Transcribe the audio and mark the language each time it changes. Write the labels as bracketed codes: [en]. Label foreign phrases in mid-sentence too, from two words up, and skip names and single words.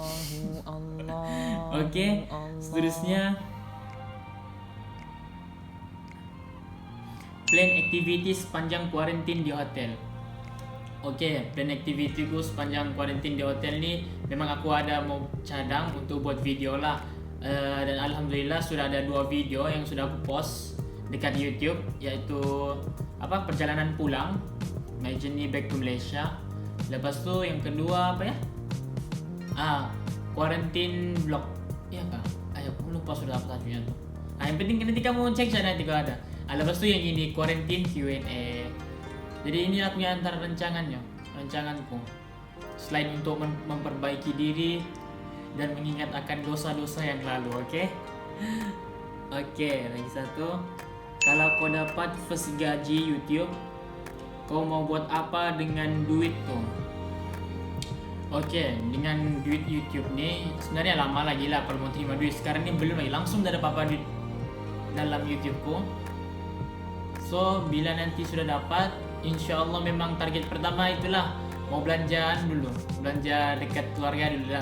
[ms] Oke, seterusnya [en] plan activities [ms] sepanjang kuarantin di hotel. Oke, [en] plan activity [ms] ku sepanjang kuarantin di hotel ni memang aku ada mau cadang untuk buat video lah. Dan alhamdulillah sudah ada 2 video yang sudah aku post dekat YouTube, yaitu perjalanan pulang, [en] my journey back to Malaysia. [ms] Lepas tu yang kedua apa ya? [en] Quarantine vlog. [ms] Iya kah? Aku lupa sudah apa satunya tu. Yang penting nanti kamu cek saja nanti kalau ada. Lepas tu yang ini [en] quarantine Q&A. [ms] Jadi ini aku punya antara rencanganku. Selain untuk memperbaiki diri dan mengingat akan dosa-dosa yang lalu, oke? Oke, lagi satu. Kalau kau dapat first gaji YouTube, kau mau buat apa dengan duit tuh? Oke, dengan duit YouTube nih sebenarnya lama lagi lah kalau mau terima duit. Sekarang ini belum lagi, langsung dah ada apa-apa duit dalam YouTubeku. So, bila nanti sudah dapat, [ar] إن شاء الله [ms] memang target pertama itulah mau belanjaan dulu, belanja dekat keluarga dulu lah.